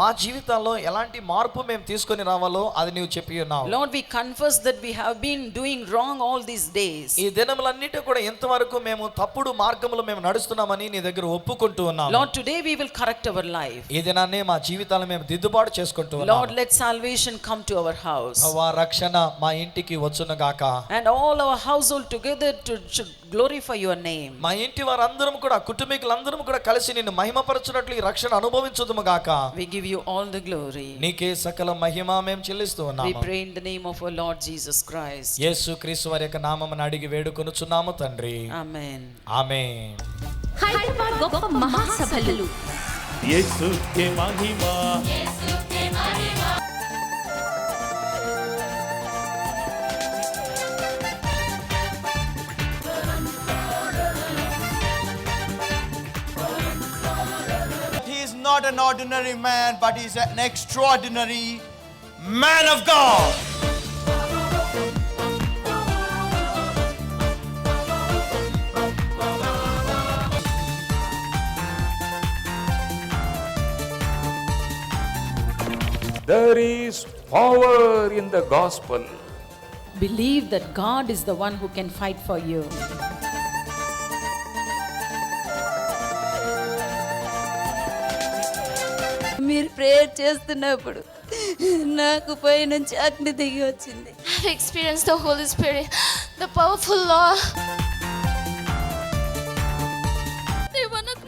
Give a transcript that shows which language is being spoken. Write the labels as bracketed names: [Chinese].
[Telugu] మా జీవితాల్లో ఎలాంటి మార్పు మేము తీసుకొని రావాలో అది నీవు చెప్పి ఉన్నావు. [English] Lord, we confess that we have been doing wrong all these days. [Telugu] ఈ దినములన్నిటి కూడా ఎంతవరకు మేము తప్పుడు మార్గంలో మేము నడుస్తున్నామని నీ దగ్గర ఒప్పుకుంటూ ఉన్నాం. [English] Lord, today we will correct our life. [Telugu] ఈ దినాన్ని మా జీవితాలను మేము దిద్దుబాటు చేసుకుంటూ ఉన్నాం. [English] Lord, let salvation come to our house. [Telugu] ప్రభువా, రక్షణ మా ఇంటికి వచ్చును గాక. [English] And all our household together should glorify your name. [Telugu] మా ఇంటి వారందరం కూడా కుటుంబీకులందరం కూడా కలిసి నిన్ను మహిమపరచునట్లు ఈ రక్షణ అనుభవించుదుము గాక. [English] We give you all the glory. [Telugu] నీకే సకల మహిమ మేము చెల్లిస్తూ [English] We [Telugu] ఉన్నాము. [English] pray in the name of our Lord Jesus Christ. [Telugu] యేసుక్రీస్తు వారి యొక్క నామమున అడిగి వేడుకొనుచున్నాము తండ్రి. [English] Amen. [Telugu] ఆమేన్. హైదరాబాద్ గొప్ప మహాసభలు యేసుకే మహిమ. [English] He is not an ordinary man, but he is an extraordinary man of God. There is power in the gospel. Believe that God is the one who can fight for you. [Telugu] మీరు prayer చేస్తున్నప్పుడు నాకు పై నుంచి అగ్ని దిగి వచ్చింది. [English] I have experienced the Holy Spirit, the powerful law. దేవా,